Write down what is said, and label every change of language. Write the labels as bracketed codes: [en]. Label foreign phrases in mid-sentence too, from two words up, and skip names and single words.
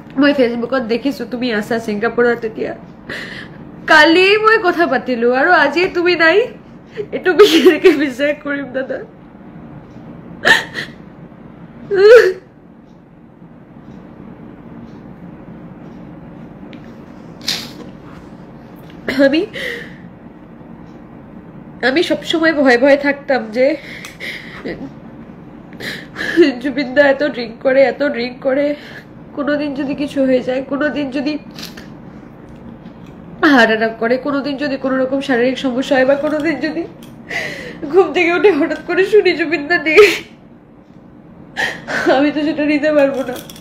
[as] মই ফেচবুকত দেখিছো তুমি আছা ছিংগাপুৰত এতিয়া কালি মই কথা পাতিলো আৰু আজি তুমি নাই এটো বিশেষকে বিশ্বাস কৰিম দাদা [bn] আমি সব সময় ভয় ভয় থাকতাম যে জুবিনদা এত ড্রিঙ্ক করে কোনোদিন যদি কিছু হয়ে যায় কোনোদিন যদি [en] heart attack [bn] করে কোনোদিন যদি কোনো রকম শারীরিক সমস্যা হয় বা কোনোদিন যদি ঘুম থেকে উঠে হঠাৎ করে শুনি জুবিনদা নেই আমি তো সেটা নিতে পারবো না